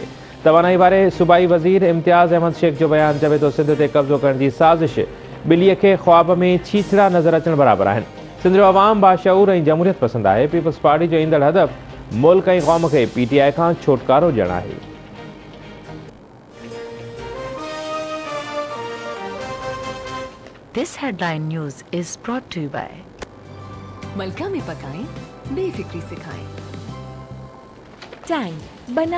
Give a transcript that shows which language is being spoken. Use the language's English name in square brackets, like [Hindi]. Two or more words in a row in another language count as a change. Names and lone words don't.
[Sindhi] तवानाई वारे सूबाई वज़ीर इम्तियाज़ अहमद शेख जो बयानु चवे थो, सिंध ते कब्ज़ो करण जी साज़िश ॿिलीअ खे ख़्वाब में छीछड़ा नज़र अचण बराबरि आहिनि। सिंध जो अवाम बाशऊर ऐं जमहूरियत पसंदि आहे। पीपल्स पार्टी जो ईंदड़ हदफ़ मुल्क ऐं क़ौम खे PTI खां छुटकारो ॾियणु आहे। [English] This headline news is brought to you by [Urdu] ملکہ میں پکائیں، بےفکری سے کھائیں. ٹینگ بنائے